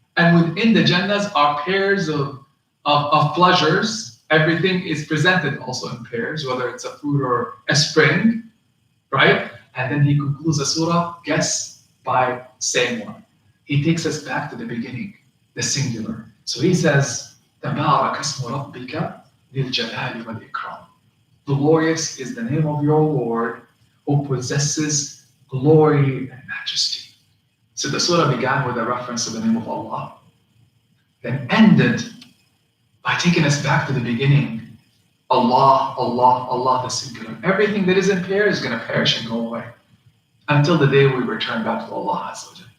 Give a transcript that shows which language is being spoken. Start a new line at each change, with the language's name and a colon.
English: And within the Jannahs are pairs of pleasures. Everything is presented also in pairs, whether it's a fruit or a spring, right? And then He concludes the surah, guess, by saying one. He takes us back to the beginning, the singular. So He says,
Arabic: تَبَارَكَ اسْمُ رَبِّكَ ذِي الْجَلَالِ وَالْإِكْرَامِ.
English: Glorious is the name of your Lord, who possesses glory and majesty. So the surah began with a reference to the name of Allah, then ended by taking us back to the beginning. Allah, Allah, Allah, the singular. Everything that is in pair is going to perish and go away until the day we return back to Allah Azza wa Jalla.